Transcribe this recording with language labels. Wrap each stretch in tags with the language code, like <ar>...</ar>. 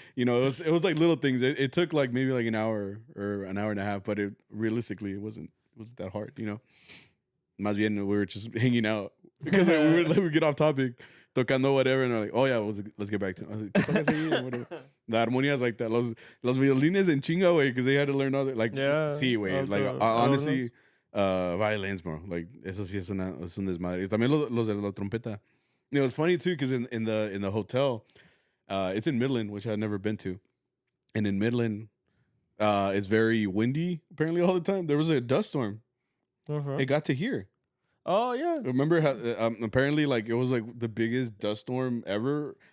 <en>it was like little things. It took like maybe like an hour or an hour and a half, but realistically it wasn't that hard. Más bien, we were just hanging out because we would get off topic,</en> <es>tocando</es> <en>whatever, and we're like, oh yeah, let's get back to it.</en> <es>¿Qué tocas ahí?</es> <en>Whatever. The armonías like that.</en> <es>Los violines en chinga,</es> <en>way, because they had to learn all that. Like, Yeah. sí, way. Like, honestly, violins, bro. Like,</en> <es>eso sí es un desmadre. Y también los de la trompeta.</es> <en>It's funny too because in the hotel, it's in Midland, which I've never been to, and in Midland, it's very windy apparently all the time. There was a dust storm. Uh-huh. It got to here. Oh, yeah. Remember how apparently like it was like the biggest dust storm ever.</en>